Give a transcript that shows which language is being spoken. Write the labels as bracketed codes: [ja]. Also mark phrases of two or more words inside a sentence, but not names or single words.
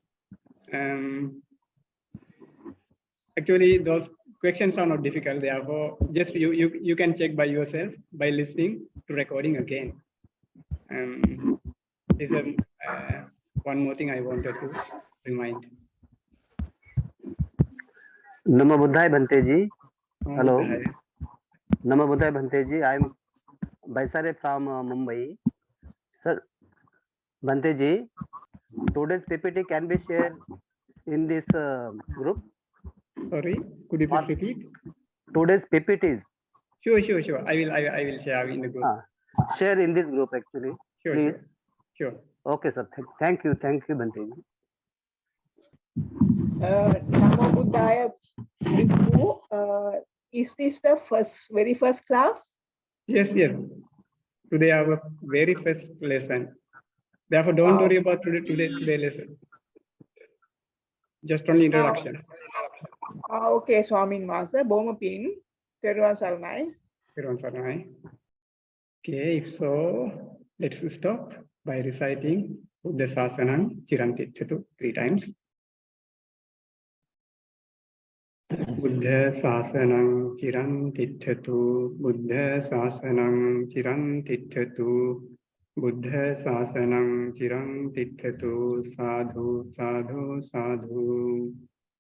[en] Actually, those questions are not difficult. Therefore, just you can check by yourself by listening to recording again. This is one more thing I wanted to remind. [pi] Namo Buddhaya Bhante ji. Namo [en] Hello. [pi] Buddhaya. Namo Buddhaya Bhante ji. [en] I am Baisare from Mumbai. Sir, Bhante ji, today's PPT can be shared in this group. Sorry, could you please repeat? Today's PPTs. Sure. I will share in the group. Share in this group actually. Sure, Please. Sure. Okay, sir. Thank you, [pi] Bhante ji. Namo Buddhaya. [en] Bhikkhu, is this the very first class? Yes. Today our very first lesson. Therefore, don't worry about today's lesson. Just only introduction. Okay, Swamin Wasa, Boma Pin, Theravāda Abhidhamma. Okay, if so, let's stop by reciting [pi] Buddha Sasanam Chirantitthatu [en] 3 times. [pi] Buddha Sasanam Chirantitthatu, Buddha Sasanam Chirantitthatu, Buddha Sasanam Chirantitthatu, Sadhu, Sadhu, Sadhu.